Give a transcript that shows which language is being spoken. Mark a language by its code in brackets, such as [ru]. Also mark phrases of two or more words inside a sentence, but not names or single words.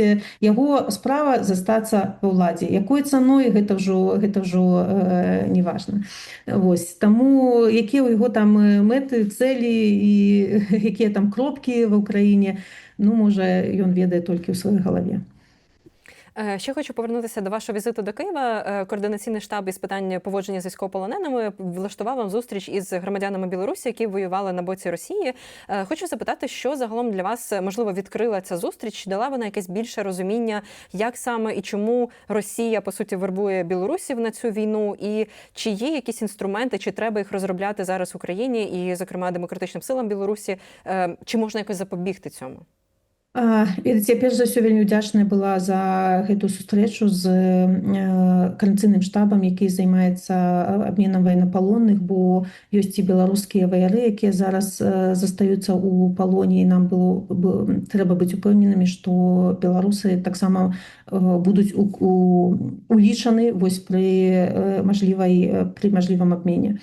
[be] Яго справа застацца ва ўладзе. Якой цаной, гэта ўжо не важна. Вось. Таму якія ў яго там мэты, цэлі і якія там кропкі ва ўкраіне, ну, можа, ён ведае толькі ў сваёй галаве. [uk] Ще хочу повернутися до вашого візиту до Києва. Координаційний штаб із питань поводження з військовополоненими влаштував вам зустріч із громадянами Білорусі, які воювали на боці Росії. Хочу запитати, що загалом для вас, можливо, відкрила ця зустріч? Дала вона якесь більше розуміння, як саме і чому Росія, по суті, вербує білорусів на цю війну? І чи є якісь інструменти, чи треба їх розробляти зараз в Україні і, зокрема, демократичним силам Білорусі? Чи можна якось запобігти цьому? [be] Ведаце, перш за ўсё вельмі ўдзячная была за гэтую сустрэчу з коордынацыйным штабам, які займаецца абменам ваеннапалонных, бо ёсць і беларускія ваяры, якія зараз застаюцца ў палоне, і нам трэба быць упэўненымі, што беларусы таксама будуць улічаны вось пры мажлівым абмене.